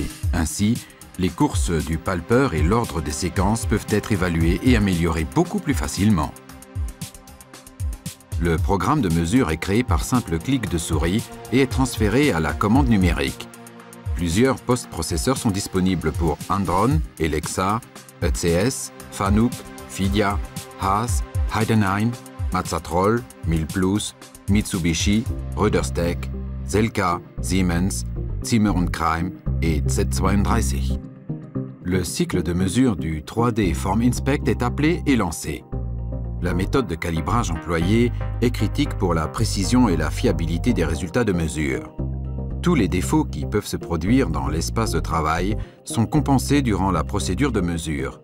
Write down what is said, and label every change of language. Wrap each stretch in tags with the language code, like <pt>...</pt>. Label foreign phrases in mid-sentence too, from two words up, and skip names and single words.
<fr>Ainsi, les courses du palpeur et l'ordre des séquences peuvent être évalués et améliorés beaucoup plus facilement. Le programme de mesure est créé par simple clic de souris et est transféré à la commande numérique. Plusieurs post-processeurs sont disponibles pour Andron, Alexa, ECS, Fanuc, Fidia, Haas, Heidenheim, Mazzatroll, Milplus, Mitsubishi, Röderstech, Zelka, Siemens, Zimmer & Kreim et Z32. Le cycle de mesure du 3D Form Inspect est appelé et lancé. La méthode de calibrage employée est critique pour la précision et la fiabilité des résultats de mesure. Tous les défauts qui peuvent se produire dans l'espace de travail sont compensés durant la procédure de mesure.</fr>